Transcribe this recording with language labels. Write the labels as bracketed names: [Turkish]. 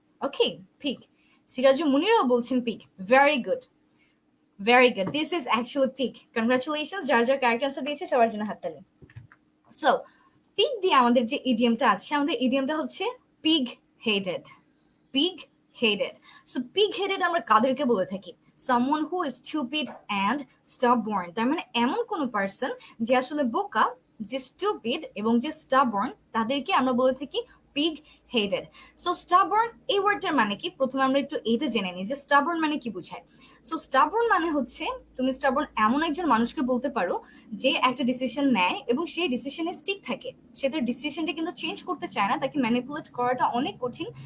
[English] Okay, pig. Siraju মুনিরও বলছেন pig. Very good, very good. This is actually pig. [Bangla] Congratulations, যারা যারা character answer দিয়েছে সবার জন্য হাততালি। সো পিগ দিয়ে আমাদের যে ইডিয়ামটা আছে, আমাদের ইডিয়ামটা হচ্ছে pig headed, pig headed. So pig headed আমরা কাদেরকে বলে থাকি? [English] someone who is stupid and stubborn। [Bangla] তার মানে এমন কোন পার্সন যে আসলে বোকা, যে স্টুপিড এবং যে স্টাবর্ন, তাদেরকে আমরা বলে থাকি পিগ হেডেড। সো স্টাবর্ন এই ওয়ার্ডটার মানে কি, প্রথমে আমরা একটু এটা জেনে নিই যে স্টাবর্ন মানে কি বোঝায়। সো স্টাবর্ন মানে হচ্ছে, তুমি স্টাবর্ন এমন একজন মানুষকে বলতে পারো যে একটা ডিসিশন নেয় এবং সেই ডিসিশনে স্টিক থাকে, সে তার ডিসিশনটা কিন্তু চেঞ্জ করতে চায় না, তাকে ম্যানিপুলেট করাটা অনেক কঠিন।